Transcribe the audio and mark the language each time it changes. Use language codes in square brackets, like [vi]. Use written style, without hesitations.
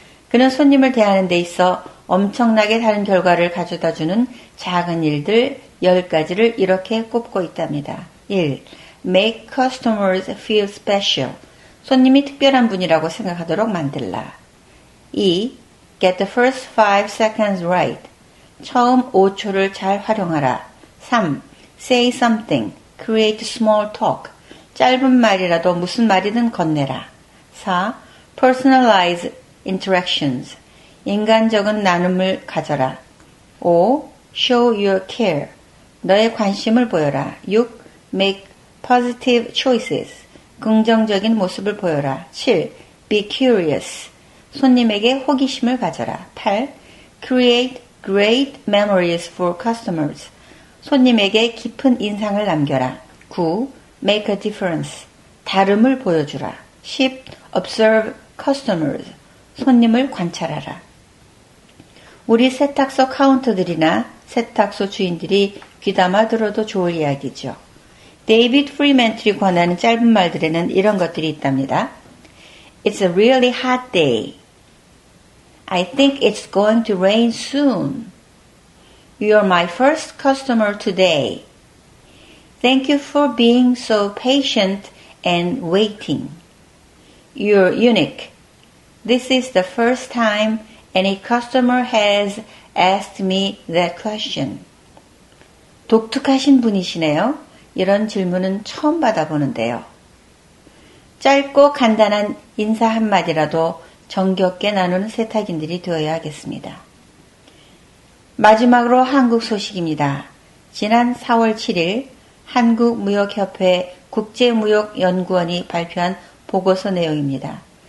[ko] 그는 손님을 대하는 데 있어 엄청나게 다른 결과를 가져다주는 작은 일들 10가지를 이렇게 꼽고 있답니다. [en] 1. Make customers feel special. [ko] 손님이 특별한 분이라고 생각하도록 만들라. 2. [en] Get the first 5 seconds right. [ko] 처음 5초를 잘 활용하라. 3. [en] Say something. Create small talk. [ko] 짧은 말이라도 무슨 말이든 건네라. [en] 4. Personalize interactions. [ko] 인간적인 나눔을 가져라. [en] 5. Show your care. [ko] 너의 관심을 보여라. [en] 6. Make positive choices. [ko] 긍정적인 모습을 보여라. [en] 7. Be curious. [ko] 손님에게 호기심을 가져라. 8. [en] Create great memories for customers. [ko] 손님에게 깊은 인상을 남겨라. [en] 9. Make a difference. [ko] 다름을 보여주라. [en] 10. Observe customers. [ko] 손님을 관찰하라. 우리 세탁소 카운터들이나 세탁소 주인들이 귀담아 들어도 좋을 이야기죠. 데이비드 프리멘틀이 권하는 짧은 말들에는 이런 것들이 있답니다. [en] It's a really hot day. I think it's going to rain soon. You're my first customer today. Thank you for being so patient and waiting. You're unique. This is the first time any customer has asked me that question. [ko] 독특하신 분이시네요. 이런 질문은 처음 받아보는데요. 짧고 간단한 인사 한마디라도 정겹게 나누는 세탁인들이 되어야 하겠습니다. 마지막으로 한국 소식입니다. 지난 4월 7일 한국무역협회 국제무역연구원이 발표한 보고서 내용입니다.